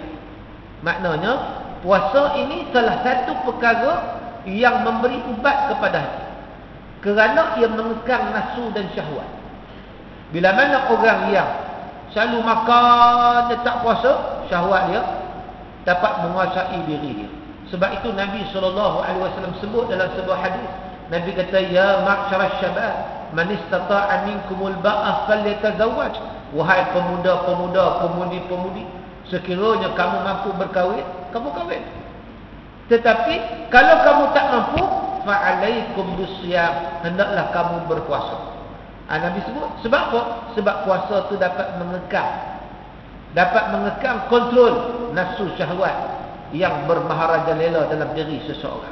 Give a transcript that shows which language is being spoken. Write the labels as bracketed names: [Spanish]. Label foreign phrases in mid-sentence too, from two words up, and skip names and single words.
[Malay] Maknanya puasa ini salah satu perkara yang memberi ubat kepada hati, kerana ia mengekang nafsu dan syahwat. Bila mana orang yang selalu makan, dia tak puasa, syahwat dia dapat menguasai diri dia. Sebab itu Nabi SAW sebut dalam sebuah hadis, Nabi kata, [Arabic] يا معشر الشباب، من استطاع منكم الباءة فليتزوج. [Malay] Wahai pemuda-pemuda, pemudi-pemudi, sekiranya kamu mampu berkahwin, kamu kahwin. Tetapi kalau kamu tak mampu, [Arabic] فعليكم بالصوم, [Malay] hendaklah kamu berpuasa. Nabi sebut, sebab apa? Sebab puasa tu dapat mengekang kontrol nafsu syahwat yang bermaharajalela dalam diri seseorang.